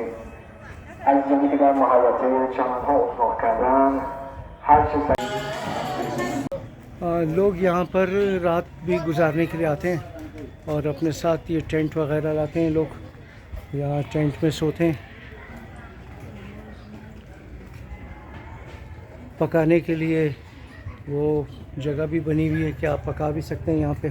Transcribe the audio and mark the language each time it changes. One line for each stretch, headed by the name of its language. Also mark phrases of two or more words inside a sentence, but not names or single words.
Persian: عزیزانی که در محوطه چمنها اتراق کردن هر چه
Hindi: लोग यहाँ पर रात भी गुजारने के लिए आते हैं और अपने साथ ये टेंट वगैरह लाते हैं लोग। यहाँ टेंट में सोते हैं। पकाने के लिए वो जगह भी बनी हुई है कि आप पका भी सकते हैं यहाँ पे।